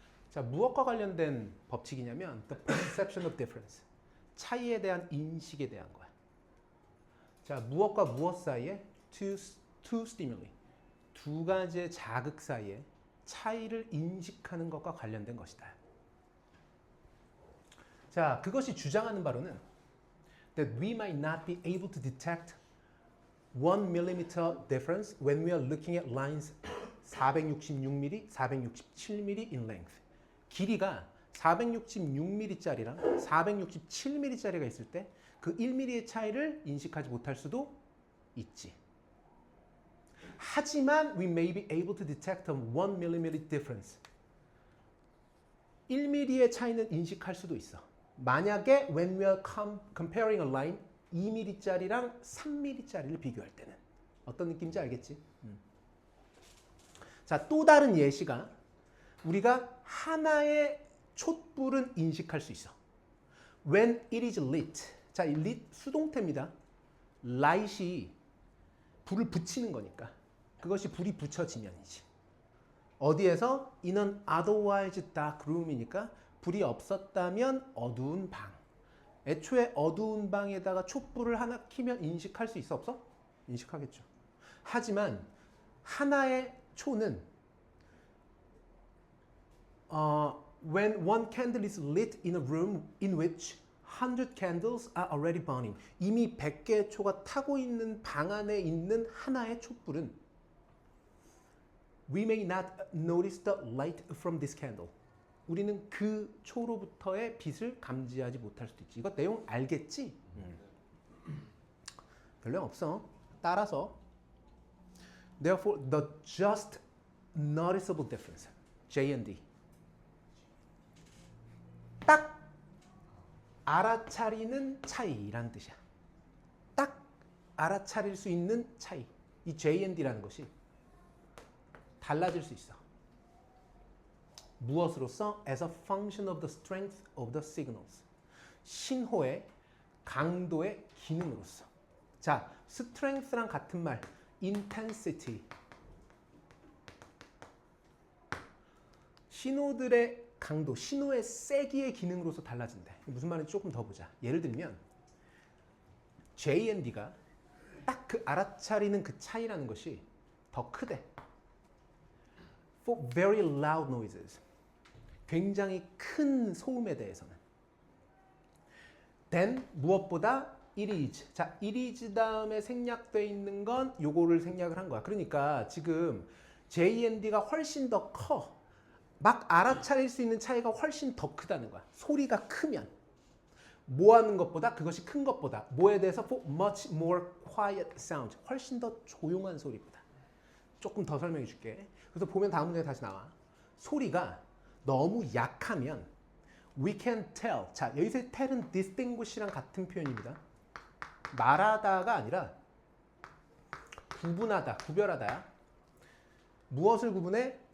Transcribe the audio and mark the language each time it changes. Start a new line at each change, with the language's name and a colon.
Korean: 자, 무엇과 관련된 법칙이냐면
English: the perception of difference.
Korean: 차이에 대한 인식에 대한 거야. 자, 무엇과 무엇 사이에
English: two stimuli.
Korean: 두 가지의 자극 사이에 차이를 인식하는 것과 관련된 것이다. 자, 그것이 주장하는 바로는
English: that we might not be able to detect 1mm difference when we are looking at lines 466mm, 467mm in length.
Korean: 길이가 466mm짜리랑 467mm짜리가 있을 때 그 1mm의 차이를 인식하지 못할 수도 있지. 하지만
English: we may be able to detect a 1mm difference.
Korean: 1mm의 차이는 인식할 수도 있어. 만약에
English: when we are comparing a line
Korean: 2mm짜리랑 3mm짜리를 비교할 때는 어떤 느낌인지 알겠지? 자, 또 다른 예시가 우리가 하나의 촛불은 인식할 수 있어.
English: When it is lit.
Korean: 자, 이 lit 수동태입니다. light이 불을 붙이는 거니까 그것이 불이 붙여지면이지. 어디에서?
English: In an otherwise dark room
Korean: 이니까 불이 없었다면 어두운 방. 애초에 어두운 방에다가 촛불을 하나 켜면 인식할 수 있어 없어? 인식하겠죠. 하지만 하나의 초는
English: when one candle is lit in a room in which 100 candles are already burning.
Korean: 이미 100개의 초가 타고 있는 방 안에 있는 하나의 촛불은
English: we may not notice the light from this candle.
Korean: 우리는 그 초로부터의 빛을 감지하지 못할 수도 있지. 이거 내용 알겠지? 별 내용 없어. 따라서 therefore the just noticeable difference J&D 딱 알아차리는 차이라는 뜻이야. 딱 알아차릴 수 있는 차이. 이 J&D라는 것이 달라질 수 있어. 무엇으로써?
English: As a function of the strength of the signals.
Korean: 신호의 강도의 기능으로서. 자, strength랑 같은 말, intensity. 신호들의 강도, 신호의 세기의 기능으로서 달라진대. 무슨 말인지 조금 더 보자. 예를 들면 J&D가 딱 그 알아차리는 그 차이라는 것이 더 크대.
English: For very loud noises.
Korean: 굉장히 큰 소음에 대해서는.
English: Then
Korean: 무엇보다
English: it is.
Korean: 자, it is 다음에 생략되어 있는 건 요거를 생략을 한 거야. 그러니까 지금 J&D가 훨씬 더 커. 막 알아차릴 수 있는 차이가 훨씬 더 크다는 거야. 소리가 크면. 뭐 하는 것보다, 그것이 큰 것보다. 뭐에 대해서?
English: For much more quiet sound.
Korean: 훨씬 더 조용한 소리보다. 조금 더 설명해 줄게. 그래서 보면 다음 문제에 다시 나와. 소리가 너무 약하면
English: we can tell.
Korean: 자, 여기서 tell은 distinguish랑 같은 표현입니다. 말하다가 아니라 구분하다, 구별하다야. 무엇을 구분해?